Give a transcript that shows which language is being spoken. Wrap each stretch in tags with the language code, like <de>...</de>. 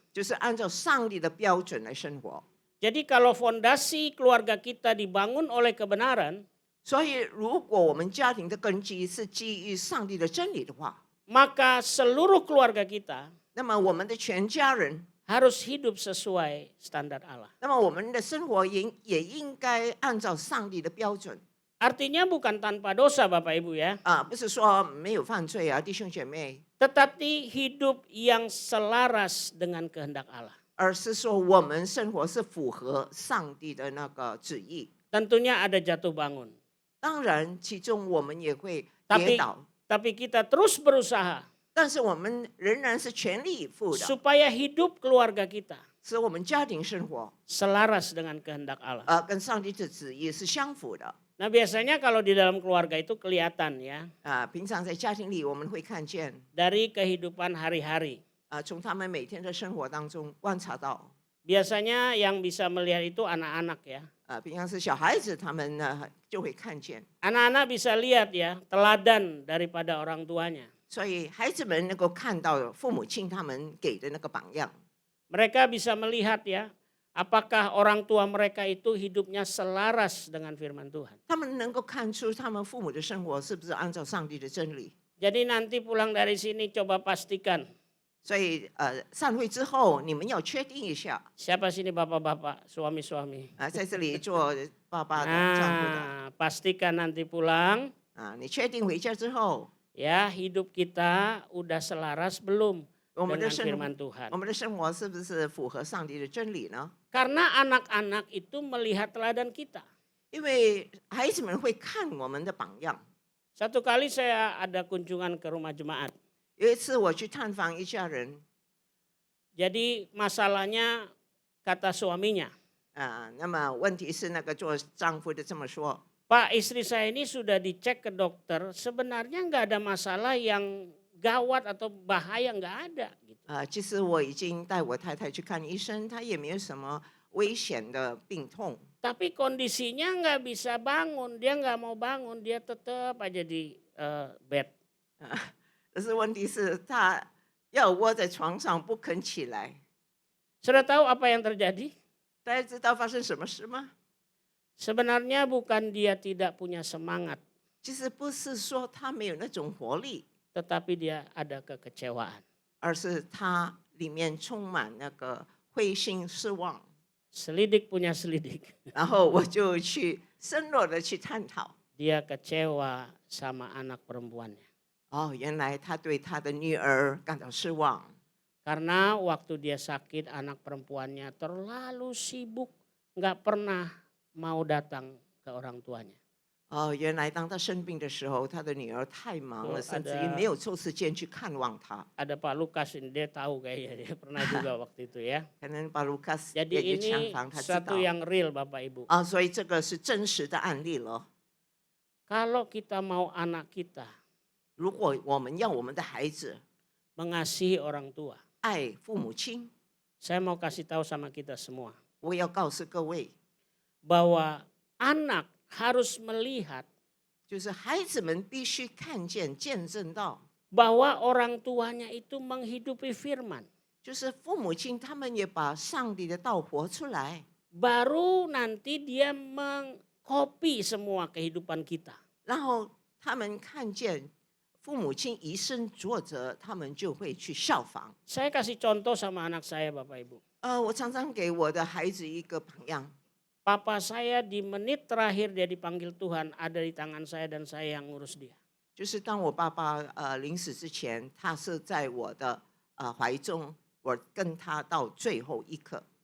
<zh>就是按照上帝的标准来生活。</zh> <id>Jadi kalau fondasi keluarga kita dibangun oleh kebenaran,</id> <zh>所以，如果我们家庭的根基是基于上帝的真理的话，</zh> <id>maka seluruh keluarga kita</id> <zh>那么我们的全家人，</zh> <id>harus hidup sesuai standar Allah.</id> <zh>那么我们的生活也应该按照上帝的标准。</zh> <id>Artinya bukan tanpa dosa Bapak Ibu ya,</id> <zh>不是说没有犯罪啊，弟兄姐妹，</zh> <id>tetapi hidup yang selaras dengan kehendak Allah.</id> <zh>而是说我们生活是符合上帝的那个旨意。</zh> <id>Tentunya ada jatuh bangun.</id> <zh>当然，其中我们也会跌</zh> <id>Tapi</id> <zh>倒，</zh> <id>tapi kita terus berusaha</id> <zh>但是我们仍然是全力以赴的，</zh> <id>supaya hidup keluarga kita</id> <zh>使我们家庭生活</zh> <id>selaras dengan kehendak Allah.</id> <zh>跟上帝的旨意是相符的。</zh> <id>Nah biasanya kalau di dalam keluarga itu kelihatan ya</id> <zh>平常在家庭里我们会看见，</zh> <id>dari kehidupan hari-hari.</id> <zh>从他们每天的生活当中观察到，</zh> <id>Biasanya yang bisa melihat itu anak-anak ya.</id> <zh>平常是小孩子他们呢就会看见，</zh> <id>Anak-anak bisa lihat ya teladan daripada orang tuanya.</id> <zh>所以孩子们能够看到父母亲他们给的那个榜样，</zh> <id>Mereka bisa melihat ya apakah orang tua mereka itu hidupnya selaras dengan firman Tuhan.</id> <zh>他们能够看出他们父母的生活是不是按照上帝的真理。</zh> <id>Jadi nanti pulang dari sini coba pastikan.</id> <zh>所以散会之后，你们要确定一下</zh> <id>Siapa sini bapak-bapak, suami-suami?</id> <zh>在这里做爸爸的、丈夫的</zh> <id>Pastikan nanti pulang</id> <zh>你确定回家之后，</zh> <id>ya hidup kita udah selaras belum</id> <zh>我们的</zh> <id>dengan</id> <zh>生</zh> <id>firman Tuhan.</id> <zh>我们的生活是不是符合上帝的真理呢？</zh> <id>Karena anak-anak itu melihat teladan kita.</id> <zh>因为孩子们会看我们的榜样。</zh> <id>Satu kali saya ada kunjungan ke rumah jemaat.</id> <zh>有一次我去探访一家人，</zh> <id>Jadi masalahnya kata suaminya,</id> <zh>那么问题是那个做丈夫的这么说，</zh> <id>Pak istri saya ini sudah dicek ke dokter, sebenarnya nggak ada masalah yang gawat atau bahaya nggak ada. Gitu.</id> <zh>其实我已经带我太太去看医生，她也没有什么危险的病痛，</zh> <id>Tapi kondisinya nggak bisa bangun, dia nggak mau bangun, dia tetap aja di bed.</id> <zh>但是问题是她要窝在床上不肯起来。</zh> <id>Sudah tahu apa yang terjadi?</id> <zh>大家知道发生什么事吗？</zh> <id>Sebenarnya bukan dia tidak punya semangat,</id> <zh>其实不是说她没有那种活力，</zh> <id>tetapi dia ada kekecewaan.</id> <zh>而是她里面充满那个灰心失望。</zh> <id>Selidik punya selidik.</id> <zh>然后我就去深入的去探讨。</zh> <id>Dia kecewa sama anak perempuannya.</id> <zh>原来她对她的女儿感到失望。</zh> <id>Karena waktu dia sakit anak perempuannya terlalu sibuk, nggak pernah mau datang ke orang tuanya.</id> <zh>原来当她生病的时候，她的女儿太忙了， Oh, 甚至</zh> <id>ada</id> <zh>于没有抽时间去看望她。</zh> <id>Ada Pak Lukas ini dia tahu kayaknya dia pernah juga waktu itu ya.</id> <zh>可能巴卢卡斯</zh> <id>Jadi</id> <zh>也去参</zh> <id>ini</id> <zh>访，他知</zh> <id>suatu yang real Bapak Ibu.</id> <zh>所以这个是真实的案例了。</zh> <id>Kalau kita mau anak kita</id> <zh>如果我们要我们的孩子</zh> <id>mengasihi orang tua,</id> <zh>爱父母亲，</zh> <id>saya mau kasih tahu sama kita semua</id> <zh>我要告诉各位，</zh> <id>bahwa anak harus melihat</id> <zh>就是孩子们必须看见、见证到，</zh> <id>bahwa orang tuanya itu menghidupi firman.</id> <zh>就是父母亲他们也把上帝的道活出来，</zh> <id>Baru nanti dia mengcopy semua kehidupan kita.</id> <zh>然后他们看见父母亲以身作则，他们就会去效仿。</zh> <id>Saya kasih contoh sama anak saya Bapak Ibu.</id> <zh>我常常给我的孩子一个榜样，</zh> <id>papa saya di menit terakhir dia dipanggil Tuhan ada di tangan saya dan saya yang ngurus dia.</id> <zh>就是当我爸爸临死之前，他是在我的怀中，我跟他到最后一刻。</zh>